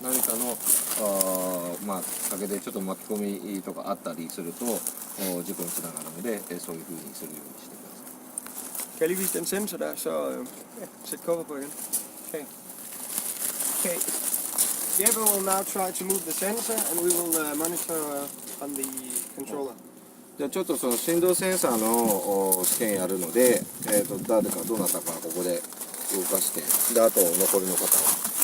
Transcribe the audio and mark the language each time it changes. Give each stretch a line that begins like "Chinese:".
Japanese: 何かのまあ陰でちょっと巻き込みとかあったりすると事故につながるのでそういう風にするようにしてください。
Danish: Kan jeg lige vise den sensor der, så sæt cover på igen. Okay. Okay.
English: Jeppe will now try to move the sensor and we will monitor on the controller.
Japanese: じゃあちょっとその振動センサーの試験やるので、誰かどなたかここで動かして、であと残りの方は。